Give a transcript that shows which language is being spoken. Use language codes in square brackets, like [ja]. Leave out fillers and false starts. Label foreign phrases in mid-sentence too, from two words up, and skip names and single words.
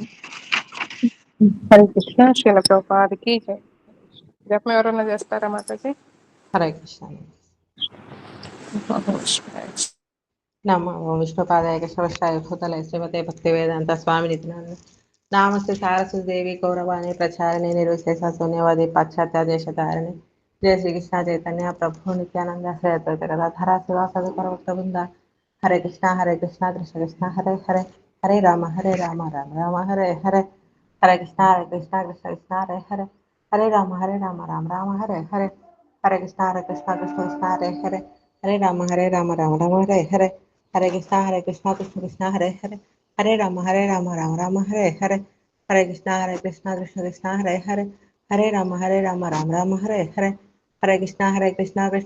[te] హరే కృష్ణ. శ్రీల ప్రభుపాదికి జై. జపం ఎవరన్నా చేస్తారా మాతాజీ? హరే కృష్ణ. [sa] నమో విష్ణుపాదాయ కృష్ణవష్టాయ భూతలే శ్రీమతే భక్తి వేదాంత స్వామి నిత్యానంద नामस्ते सारस्वती देवी गौरवाणी प्रचारिणी निर्विशेष शून्यवादी पाश्चात्य देशधारिणी जय श्री कृष्ण चैतन्य प्रभु नित्यानंद श्री अद्वैत गदाधर शिवासादि वृंदा हरे कृष्णा कृष्ण कृष्ण हरे हरे हरे राम राम हरे हरे हरे कृष्णा कृष्ण कृष्ण हरे हरे हरे राम हरे हरे हरे कृष्णा कृष्ण हरे हरे हरे राम हरे हरे हरे कृष्णा कृष्ण हरे हरे हरे राम हरे हरे हरे कृष्णा कृष्ण हरे हरे हरे राम हरे हरे हरे कृष्णा